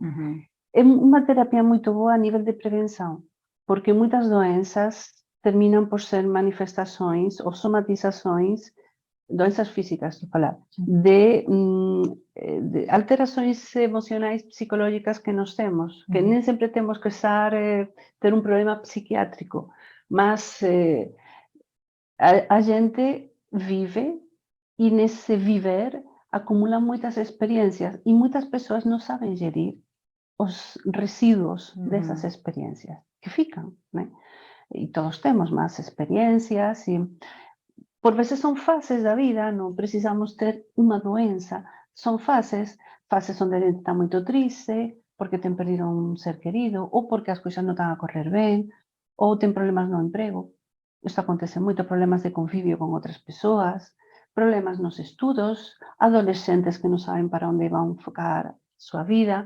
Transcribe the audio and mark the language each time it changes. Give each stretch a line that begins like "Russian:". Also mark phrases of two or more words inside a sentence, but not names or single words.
Portuguese: É uma terapia muito boa a nível de prevenção, porque muitas doenças terminam por ser manifestações ou somatizações, doenças físicas, estou a falar, de alterações emocionais psicológicas que nós temos, que nem sempre temos que ter um problema psiquiátrico, mas a gente vive e nesse viver acumula muitas experiências e muitas pessoas não sabem gerir os resíduos dessas experiências que ficam, né?
Galician: e todos temos más experiencias, e por veces son fases da vida, non precisamos ter unha doença, son fases onde a gente está moito triste, porque ten perdido un ser querido, ou porque as cousas non están a correr ben, ou ten problemas no emprego. Isto acontece moito, problemas de convivio con outras persoas, problemas nos estudos, adolescentes que non saben para onde van focar a súa vida.